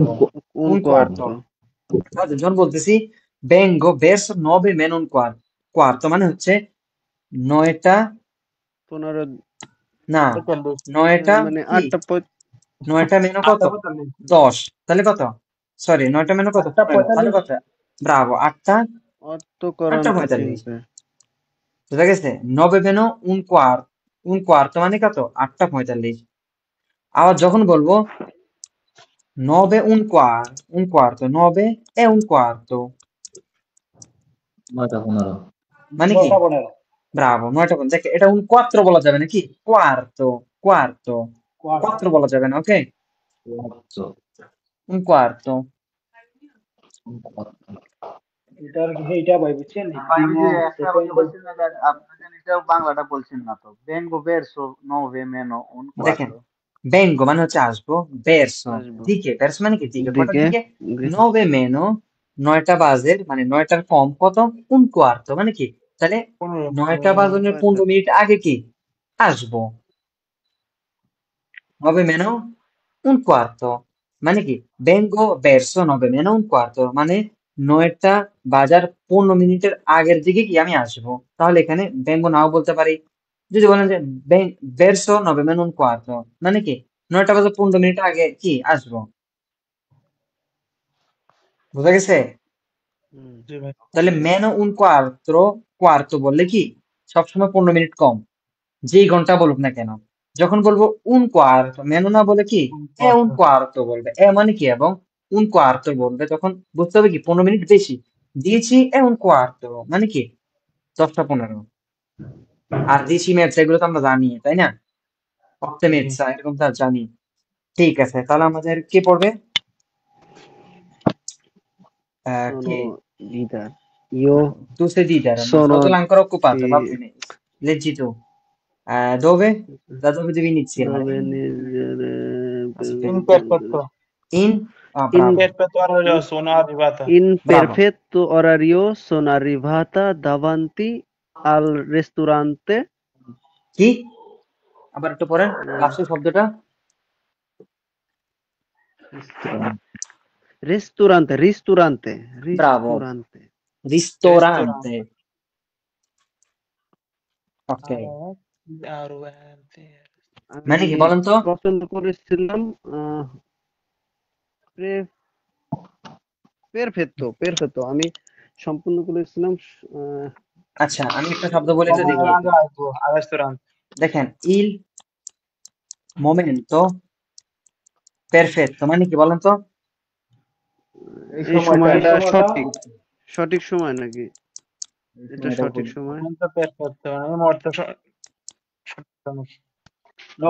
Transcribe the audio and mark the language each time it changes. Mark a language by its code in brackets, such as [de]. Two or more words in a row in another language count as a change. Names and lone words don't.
[it] un un quarto। quarto [bn] যখন বলতেছি [it] vengo verso 9 meno un quarto [bn] মানে হচ্ছে 9টা, 15 না 9টা মানে কি 9টা মেনো কত, 10 তাহলে কত, সরি 9টা মেনো কত, 15 তাহলে 8:45 কত, ব্রাভো 8টা অর্থকরণ 8:45, প্রাচীনতে বুঝা গেছে। [it] 9 meno un quarto [bn] মানে কত, 8:45। আবার যখন বলবো [it] 9 un quarto, 9 e un quarto [bn] 9টা 15 মানে কি, 9:15 ব্রাভো 9টা 15, দেখ এটা [it] un quattro [bn] বলা যাবে নাকি, [it] quarto quarto [bn] কোয়ার্টার 4 বলা যাবে না, ওকে, [it] un quarto। [bn] এটা ভাই বুঝছেন ভাই আমি যে একটা সেকেন্ড বলছি না যে আপনাদের এটাও বাংলাটা বলছেন না তো [it] vengo verso 9 meno un [bn] দেখেন [it] quarto [bn] vengo মানে হচ্ছে আসবো, verso আসবো দিকে, verso মানে কি দিকে, কটার দিকে দিকে, [it] 9 meno [bn] 9টা বাজের মানে 9টার কম কত, [it] un quarto [bn] মানে কি, তাহলে 9টা বাজনের 15 মিনিট আগে কি আসবো, [it] 9 meno un quarto [bn] মানে কি, [it] vengo verso 9 meno un quarto [bn] মানে 9টা বাজার 15 মিনিটের আগের দিকে কি আমি আসবো। তাহলে এখানে vengo নাও বলতে পারি, যদি বলেন যে [it] verso 9 meno un quarto [bn] মানে কি 9টা বাজার 15 মিনিট আগে কি আসবো, বুঝা গেছে। হুম, জি ভাই তাহলে [it] meno un quarto [bn] বললে কি সবসময় 15 মিনিট কম, যেই ঘন্টা বলুক না কেন। যখন বলবো [it] un quarto, [bn] মেনো না বলে কি এ [it] un quarto [bn] বলবে, এ মানে কি এবং [it] un quarto [bn] বলবে, তখন বুঝতে হবে কি 15 মিনিট বেশি দিয়েছি, এ [it] un quarto [bn] মানে কি 10টা 15। আর দিয়েছি ম্যাথ এগুলো তো আমরা জানি তাই না, জি অক্টেমেটসা এরকম তো জানি। ঠিক আছে তাহলে আমাদের কে পড়বে, [it] sono [bn] কে, [it] leader io tu sei leader ma sono Sodolo è ancora occupato, va sì, bene, leggi tu. Dove, da dove devi iniziare, dove aspetta, imperfetto in, in bravo, perfetto orario sono arrivata in bravo, perfetto orario sono arrivata davanti al ristorante [bn] কি, আবার একটু পড়েন eh, লাস্টের শব্দটা, [it] Ristorante, ristorante, Bravo. ristorante. Ristorante. Ok. [bn] মানে কি আমি বলেন তো? পছন্দ করেছিলাম পেরফেক্টো আমি সম্পূর্ণ করেছিলাম আচ্ছা, আমি একটা শব্দ বলি তো দেখি। দেখেন, [it] il momento perfetto [bn] মানে কি বলেন তো? এই এই সময়টা সময়টা সঠিক সময় নাকি? এটা সঠিক সময়? [it] no,